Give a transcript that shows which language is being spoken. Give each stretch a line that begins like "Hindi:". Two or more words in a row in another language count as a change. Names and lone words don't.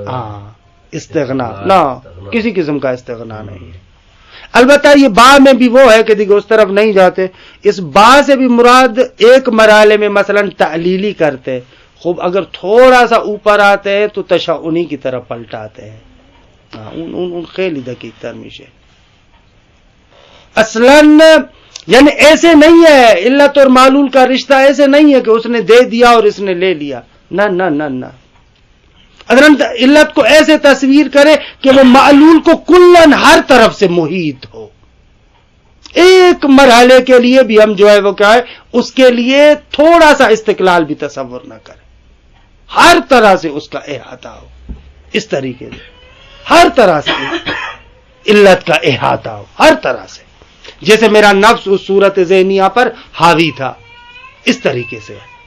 Urdu: ہاں استغنا نہ, کسی قسم کا استغنا نہیں ہے. البتہ یہ با میں بھی وہ ہے کہ دیکھو اس طرف نہیں جاتے, اس با سے بھی مراد ایک مرحلے میں مثلا تعلیلی کرتے, خوب اگر تھوڑا سا اوپر آتے ہیں تو تشاؤنی کی طرف پلٹاتے ہیں. ان
Persian: خیلی دقیق
Urdu: ترمیش ہے. اصلاً یعنی ایسے نہیں ہے, علت اور معلول کا رشتہ ایسے نہیں ہے کہ اس نے دے دیا اور اس نے لے لیا, نہ نہ نہ نہ. اگر علت کو ایسے تصویر کرے کہ وہ معلول کو کلن ہر طرف سے محیط ہو, ایک مرحلے کے لیے بھی ہم جو ہے وہ کیا ہے اس کے لیے تھوڑا سا استقلال بھی تصور نہ کرے, ہر طرح سے اس کا احاطہ ہو, اس طریقے سے ہر طرح سے علت کا احاطہ ہو, ہر طرح سے, جیسے میرا نفس اس صورت ذہنیہ پر حاوی تھا اس طریقے سے.